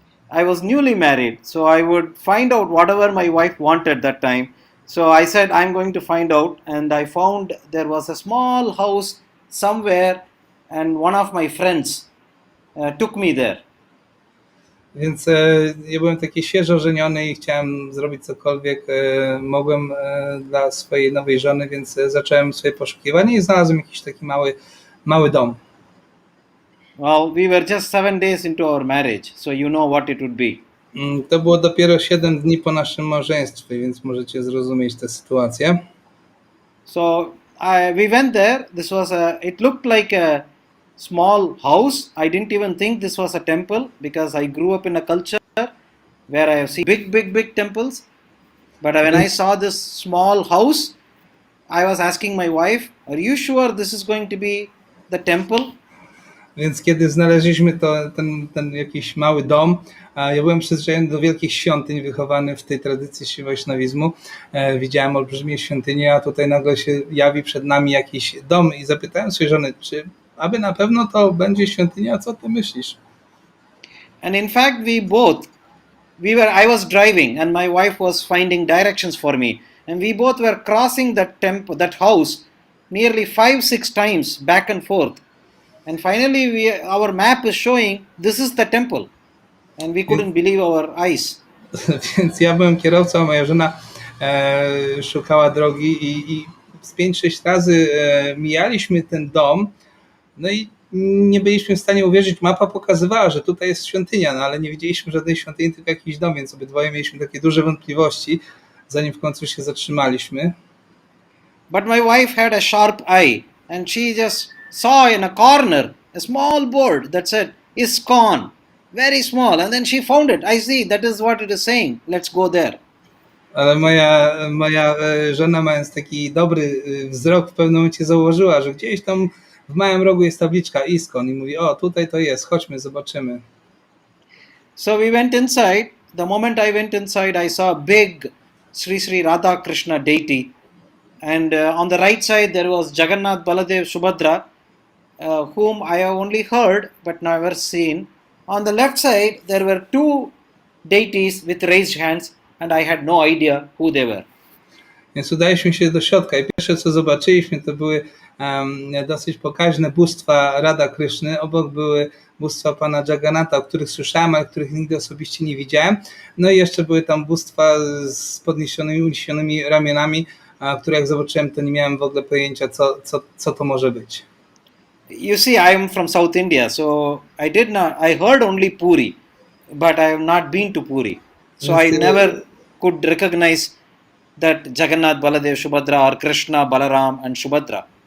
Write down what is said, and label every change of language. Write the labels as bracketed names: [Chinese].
[English] I was newly married, so I would find out whatever my wife wanted that time. So I said, I'm going to find out, and I found there was a small house somewhere, and one of my friends took me there. [Polish] Więc ja byłem taki świeżo ożeniony i chciałem zrobić cokolwiek mogłem dla swojej nowej żony, więc zacząłem swoje poszukiwanie i znalazłem jakiś taki mały dom. [English] Well, we were just 7 days into our marriage, so you know what it would be. [Polish] To było dopiero 7 dni po naszym małżeństwie, więc możecie zrozumieć tę sytuację. [English] So we went there. This was it looked like a small house. I didn't even think this was a temple because I grew up in a culture where I have seen big temples. But when I saw this small house, I was asking my wife, "Are you sure this is going to be the temple?" [Polish] Więc kiedy znaleźliśmy ten jakiś mały dom, ja byłem przyzwyczajony do wielkich świątyń, wychowany w tej tradycji Shri Vaishnavizmu. Widziałem olbrzymie świątynie, a tutaj nagle się jawi przed nami jakiś dom i zapytałem swojej żony, czy aby na pewno to będzie świątynia, co ty myślisz? [English] And in fact, I was driving and my wife was finding directions for me. And we both were crossing that house nearly 5-6 times back and forth. And finally, our map is showing this is the temple. And we couldn't believe our eyes. [Polish] Więc ja byłem kierowcą, a moja żona szukała drogi i z 5-6 razy mijaliśmy ten dom, no i nie byliśmy w stanie uwierzyć. Mapa pokazywała, że tutaj jest świątynia, no ale nie widzieliśmy żadnej świątyni, tylko jakiś dom, więc obydwoje mieliśmy takie duże wątpliwości, zanim w końcu się zatrzymaliśmy. [English] But my wife had a sharp eye and she just saw in a corner a small board that said ISKCON, very small, and then she found it. I see, that is what it is saying. Let's go there. [Polish] Ale moja żona, mając taki dobry wzrok, w pewnym momencie zauważyła, że gdzieś tam w małym rogu jest tabliczka ISKCON i mówi, o tutaj to jest, chodźmy, zobaczymy. [English] So we went inside. The moment I went inside, I saw a big Sri Radha Krishna deity. And on the right side, there was Jagannath, Baladev, Subhadra, whom I have only heard but never seen. on the left side there were two deities with raised hands, and I had no idea who they were. [Polish] Więc udaliśmy się do środka i pierwsze co zobaczyliśmy to były dosyć pokaźne bóstwa Radha Kryszny. Obok były bóstwa pana Jagannatha, o których słyszałem, ale których nigdy osobiście nie widziałem. No i jeszcze były tam bóstwa z podniesionymi, uniesionymi ramionami, które jak zobaczyłem, to nie miałem w ogóle pojęcia, co to może być. [English] You see, I am from South India, so I heard only Puri, but I have not been to Puri. So I never could recognize that Jagannath, Baladev, Subhadra, or Krishna, Balaram and Subhadra.